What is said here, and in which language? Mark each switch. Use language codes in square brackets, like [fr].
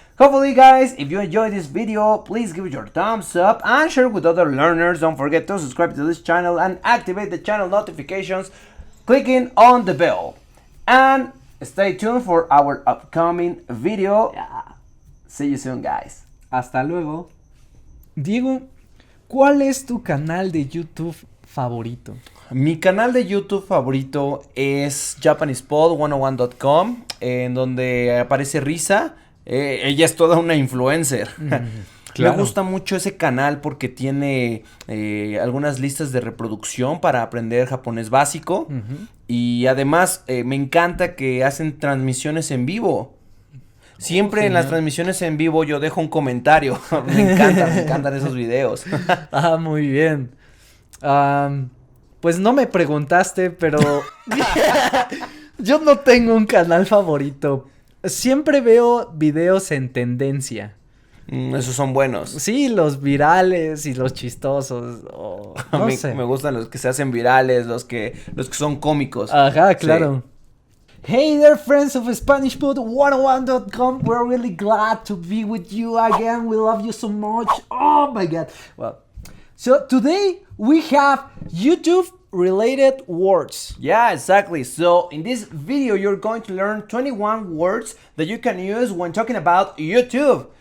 [en] Hopefully, guys, if you enjoyed this video, please give it your thumbs up and share with other learners. Don't forget to subscribe to this channel and activate the channel notifications clicking on the bell. And stay tuned for our upcoming video. See you soon, guys. [es] Hasta luego. Diego, ¿cuál es tu canal de YouTube favorito? Mi canal de YouTube favorito es JapanesePod101.com, en donde aparece Risa. Ella es toda una influencer. Claro. Me gusta mucho ese canal porque tiene algunas listas de reproducción para aprender japonés básico. Y además me encanta que hacen transmisiones en vivo. Siempre en las transmisiones en vivo yo dejo un comentario. Me encantan esos videos. Muy bien. Pues no me preguntaste, pero yo no tengo un canal favorito. Siempre veo videos en tendencia. Esos son buenos. Sí, los virales y los chistosos. No sé. Me gustan los que se hacen virales, los que son cómicos. Ajá, claro. Sí. [en] Hey there, friends of SpanishPod101.com. We're really glad to be with you again. We love you so much. Oh my god. Well, so today we have YouTube related words. Yeah, exactly. So in this video, you're going to learn 21 words that you can use when talking about YouTube.